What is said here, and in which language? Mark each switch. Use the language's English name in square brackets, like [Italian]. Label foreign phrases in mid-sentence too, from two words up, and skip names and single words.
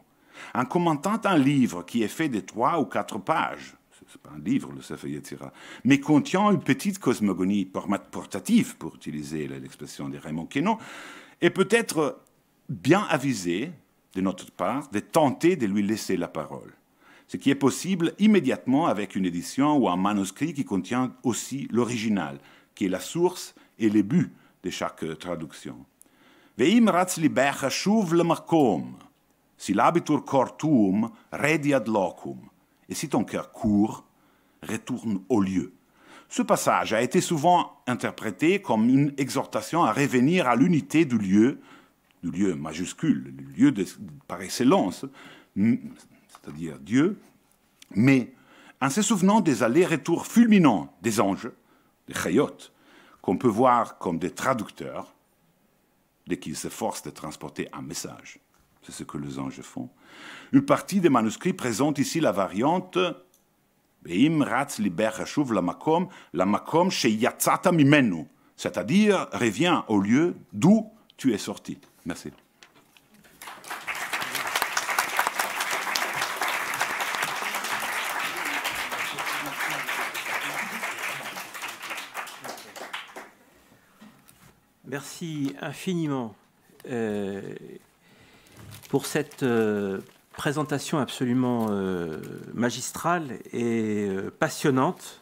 [French] En commentant un livre qui est fait de 3 ou 4 pages, ce n'est pas un livre, le Sefer Yetzirah, mais contient une petite cosmogonie portative, pour utiliser l'expression de Raymond Queneau, est peut-être bien avisé, de notre part, de tenter de lui laisser la parole. Ce qui est possible immédiatement avec une édition ou un manuscrit qui contient aussi l'original, qui est la source et le but de chaque traduction. [Hebrew] ואם רץ לבך שוב למקום, [Latin] si l'abitur cor tuum redi ad locum. [French] Et si ton cœur court, retourne au lieu. Ce passage a été souvent interprété comme une exhortation à revenir à l'unité du lieu majuscule, le lieu par excellence, c'est-à-dire Dieu, mais en se souvenant des allers-retours fulminants des anges, des chayot, qu'on peut voir comme des traducteurs, dès qu'ils s'efforcent de transporter un message. C'est ce que les anges font. Une partie des manuscrits présente ici la variante [Hebrew] ואם רץ ליבר השוב למקום שיצאת ממנו, [French] c'est-à-dire reviens au lieu d'où tu es sorti. Merci. Merci infiniment pour cette présentation absolument magistrale et passionnante.